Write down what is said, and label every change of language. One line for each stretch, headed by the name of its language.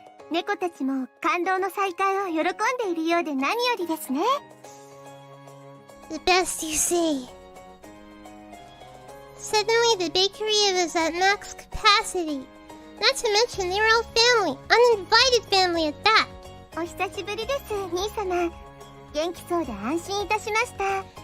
Japanese: 猫たちも感動の再会を喜んでいるようで何よりですね。
English: The best you say. Suddenly the bakery was at max capacity. Not to mention they were all family, uninvited family at that.
Japanese: お久しぶりです、兄様。元気そうで安心いたしました。